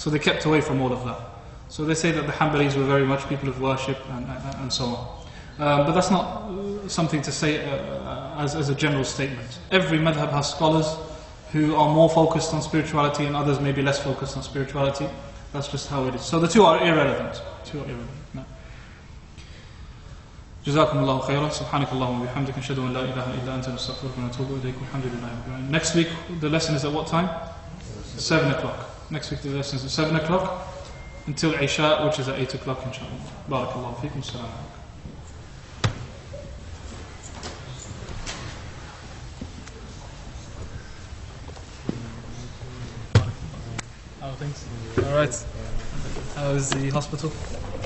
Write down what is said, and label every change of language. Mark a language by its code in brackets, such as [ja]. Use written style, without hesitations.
[en] So they kept away from all of that. So they say that the Hanbalis were very much people of worship and so on. But that's not something to say as a general statement. Every madhab has scholars who are more focused on spirituality and others may be less focused on spirituality. That's just how it is. So the two are irrelevant. No. [ar] جزاكم الله خيرا سبحانك اللهم وبحمدك نشهد أن لا إله إلا أنت نستغفرك ونتوب إليك والحمد لله رب العالمين. [en] Next week the lesson is at what time? 7 o'clock. Next week the lesson is at 7 o'clock until Isha, which is at 8 o'clock inshallah. Barakallahu feekum. Salam alaikum. Thanks. All right. How is the hospital?